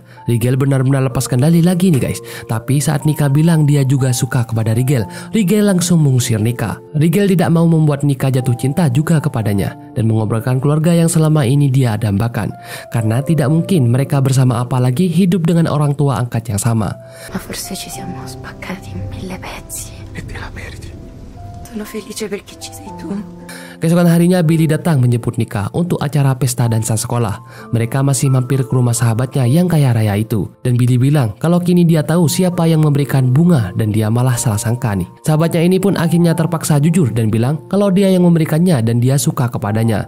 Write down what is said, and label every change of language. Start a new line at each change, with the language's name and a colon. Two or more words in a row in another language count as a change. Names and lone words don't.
Indonesian: Rigel benar-benar lepas kendali lagi nih guys. Tapi saat Nika bilang dia juga suka kepada Rigel, Rigel langsung mengusir Nika. Rigel tidak mau membuat Nika jatuh cinta juga kepadanya dan mengobrolkan keluarga yang selama ini dia dambakan. Karena tidak mungkin mereka bersama apalagi hidup dengan orang tua angkat yang sama.
Italian: Ma forse ci siamo spaccati in 1000 pezzi. E te la meriti. Sono felice perché ci sei tu.
Indonesian: Keesokan harinya Billy datang menjemput Nika untuk acara pesta dansa sekolah. Mereka masih mampir ke rumah sahabatnya yang kaya raya itu. Dan Billy bilang kalau kini dia tahu siapa yang memberikan bunga dan dia malah salah sangka nih. Sahabatnya ini pun akhirnya terpaksa jujur dan bilang kalau dia yang memberikannya dan dia suka kepadanya.